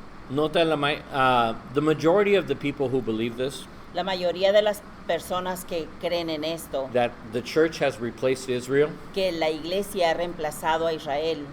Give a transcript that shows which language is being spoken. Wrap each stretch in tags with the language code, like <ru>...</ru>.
<en>Nota the majority of the people who believe this,</en> <es>La mayoría de las personas que creen en esto,</es> <en>that the church has replaced Israel,</en> <es>que la iglesia ha reemplazado a Israel,</es>